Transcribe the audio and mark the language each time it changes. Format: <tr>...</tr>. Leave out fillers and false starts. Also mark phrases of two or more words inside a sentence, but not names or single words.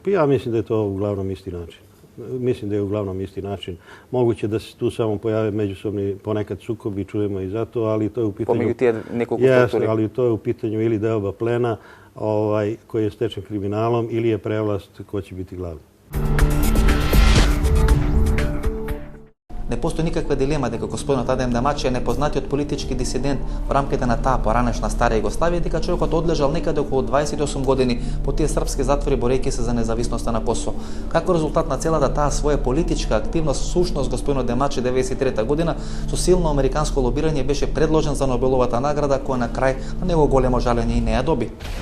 <sr>Ja mislim da je to uglavnom isti način. Mislim da je uglavnom isti način. Moguće da se tu samo pojave međusobni ponekad sukobi, čujemo i zato, ali to je u pitanju... Pomeđu tije nekog u strukturi. Ali to je u pitanju ili deoba plena koji je stečen kriminalom ili je prevlast ko će biti glavni.</sr> <mk>Не постои никаква дилема дека господинот Адем Дамач е непознатиот политички дисидент во рамките на таа поранешна стара Југославија, дека човекот одлежал некаде околу 28 години по тие српски затвори борејќи се за независноста на Косово. Како резултат на целата таа своја политичка активност, сушност господинот Дамач 93 година со силно американско лобирање беше предложен за Нобеловата награда, која на крај на него големо жалење и не ја доби.</mk>